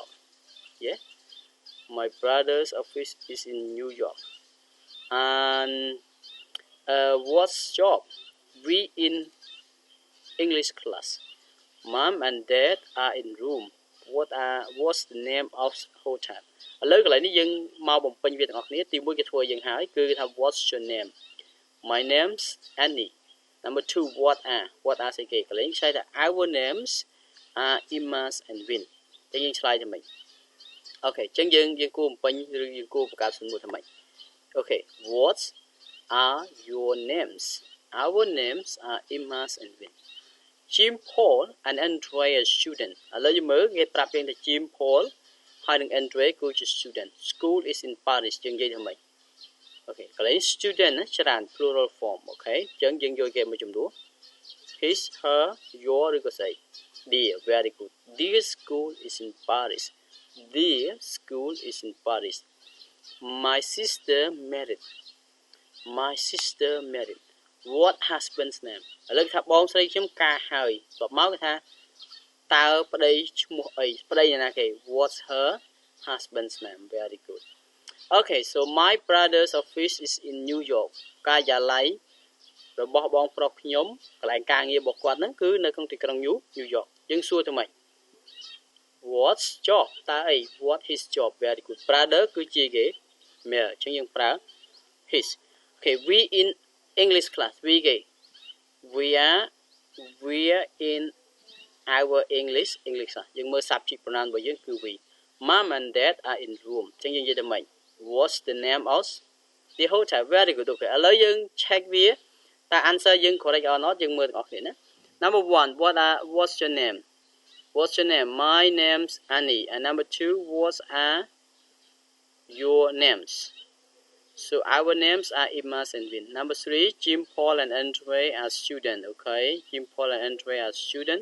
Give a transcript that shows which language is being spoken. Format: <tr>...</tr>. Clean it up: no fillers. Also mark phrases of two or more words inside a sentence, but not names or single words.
<en>Yeah, my brother's office is in New York. And what's job? We in English class. Mom and dad are in room. What's the name of hotel?</en> <km>ឥឡូវកន្លែងនេះយើងមកបំពេញវាទាំងអស់គ្នាទី1គេធ្វើយើងហើយគឺគេថា</km> <en>what's your name? My name's Annie. Number 2, what are</en> <km>ស្អីគេកន្លែងឆ្លើយថា</km> <en>our names are Emma's and Vin.</en> <km>អញ្ចឹងយើងឆ្លើយថាម៉េច Okay, អញ្ចឹងយើងគួរបំពេញឬយើងគួរបង្កើតសំណួរថាម៉េច</km> <en>Okay, what are your names? Our names are Emma's and Vin. Jim, Paul, and Andre are student.</en> <km>ឥឡូវយើងមើលគេប្រាប់យើងថា Jim, Paul ហើយនឹង Andre គឺជា student.</km> <en>School is in Paris</en> <km>យើងនិយាយថាម៉េច Okay, កន្លែង student ណាច្រើន</km> <en>plural form.</en> <km>Okay, អញ្ចឹងយើងយកគេមួយចំនួន</km> <en>his, her, your</en> <km>ឬក៏ស្អី</km> <en>Dear, very good. Dear school is in Paris. Dear school is in Paris. My sister married. My sister married. What husband's name?</en> <km>ឥឡូវថាបងស្រីខ្ញុំការហើយបន្ទាប់មកគេថាតើប្តីឈ្មោះអីប្តីណាគេ</km> <en>What's her husband's name? Very good. Okay, so my brother's office is in New York.</en> <km>ការិយាល័យរបស់បងប្រុសខ្ញុំកន្លែងការងាររបស់គាត់ហ្នឹងគឺនៅក្នុងទីក្រុង New York យើងសួរទៅម៉េច</km> <en>What's job</en> <km>តើអី</km> <en>What his job? Very good.</en> <km>Brother គឺជាគេ male អញ្ចឹងយើងប្រើ his.</km> <en>Okay, we in English class. We are in our English class.</en> <km>យើងមើល</km> <en>subject pronoun</en> <km>របស់យើងគឺ</km> <en>we. Mom and dad are in room.</en> <km>អញ្ចឹងយើងនិយាយទៅម៉េច</km> <en>What's the name of the hotel? Very good.</en> <km>Okay. ឥឡូវយើង check វាតើ answer យើង</km> <en>correct or not</en> <km>យើងមើលទាំងអស់គ្នាណា</km> <en>Number 1, what's your name? What's your name? My name's Annie. And number 2, what are your names? So our names are Emma's and Vin. Number 3, Jim, Paul, and Andre are students. Okay, Jim, Paul, and Andre are students.</en>